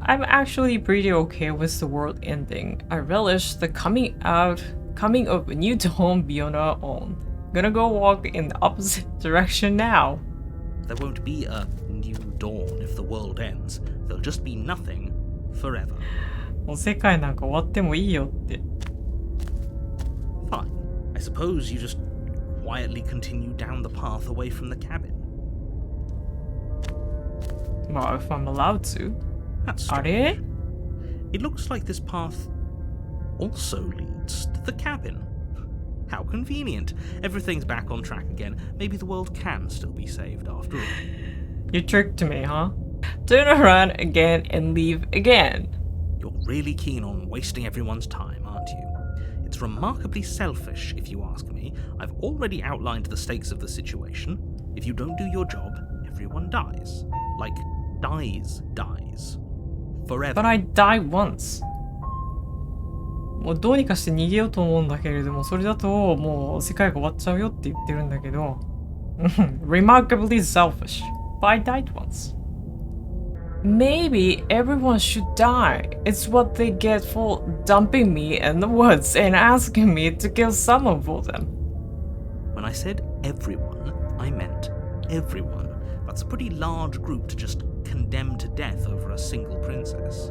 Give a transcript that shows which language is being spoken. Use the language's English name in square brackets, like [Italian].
[English] I'm actually pretty okay with the world ending. I relish the coming of a new dawn beyond our own. Gonna go walk in the opposite direction now. There won't be a new dawn if the world ends. There'll just be nothing forever. [Japanese] もう世界なんか終わってもいいよって。 [English] Fine. I suppose you just quietly continue down the path away from the cabin. Well, if I'm allowed to. That's [Japanese] あ [English] strange. [Japanese] れ？ [English] It looks like this path also leads to the cabin. How convenient. Everything's back on track again. Maybe the world can still be saved after all. You tricked me, huh? Turn around again and leave again. You're really keen on wasting everyone's time, aren't you? It's remarkably selfish, if you ask me. I've already outlined the stakes of the situation. If you don't do your job, everyone dies. Like, dies. Forever. But I died once. [Japanese] もうどうにかして逃げようと思うんだけれども、それだともう世界が終わっちゃうよって言ってるんだけど [English] Remarkably selfish. But I died once. Maybe everyone should die. It's what they get for dumping me in the woods and asking me to kill someone for them. When I said everyone, I meant everyone. That's a pretty large group to just condemn to death over a single princess.